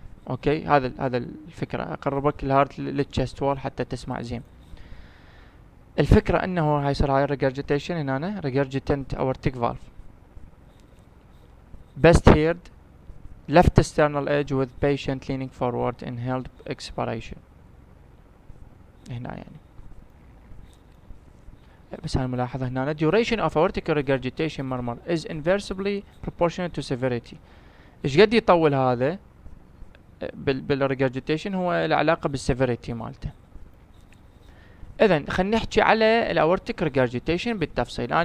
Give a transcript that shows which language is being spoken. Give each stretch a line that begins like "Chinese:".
Arabic: اوكي هذا الفكره، اقربك الهارت للتشست وول حتى تسمع زين. الفكرة انه هاي يصير هاي
English: regurgitation هنا regurgitant aortic valve best heard left external edge with patient leaning forward inhaled expiration
Arabic: هنا يعني. بس هاي الملاحظة هنا
English: duration of aortic regurgitation murmur is inversely proportional to severity.
Arabic: ايش قد يطول هذا بالregurgitation هو العلاقة بالسيفيريتي مالته. اذا خلينا نحكي على الاورتيك ريجرجيتيشن بالتفصيل.